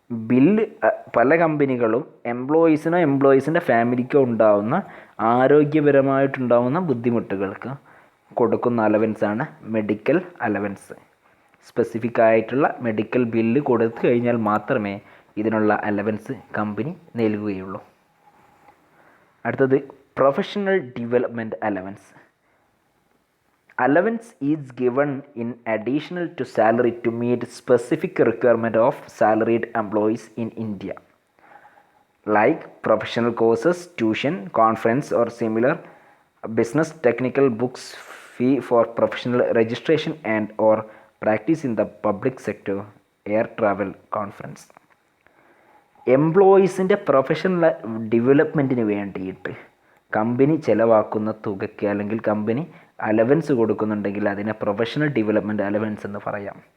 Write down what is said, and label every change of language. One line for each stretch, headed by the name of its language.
Malayalam: Bill പല കമ്പനികളും എംപ്ലോയീസിൻ്റെ ഫാമിലിക്കോ ഉണ്ടാവുന്ന ആരോഗ്യപരമായിട്ടുണ്ടാവുന്ന ബുദ്ധിമുട്ടുകൾക്ക് കൊടുക്കുന്ന അലവൻസാണ് മെഡിക്കൽ അലവൻസ്. സ്പെസിഫിക് ആയിട്ടുള്ള മെഡിക്കൽ ബില്ല് കൊടുത്തു കഴിഞ്ഞാൽ മാത്രമേ ഇതിനുള്ള അലവൻസ് കമ്പനി നൽകുകയുള്ളൂ. അടുത്തത് professional development allowance.
English: Allowance is given in additional to salary to meet specific requirement of salaried employees in India, like professional courses, tuition, conference or similar, business technical books, fee for professional registration and or practice in the public sector, air travel, conference.
Malayalam: എംപ്ലോയീസിൻ്റെ professional ഡെവലപ്മെൻറ്റിന് വേണ്ടിയിട്ട് company ചിലവാക്കുന്ന തുകയ്ക്ക് അല്ലെങ്കിൽ company allowance കൊടുക്കുന്നുണ്ടെങ്കിൽ അതിനെ professional development allowance എന്ന് പറയാം.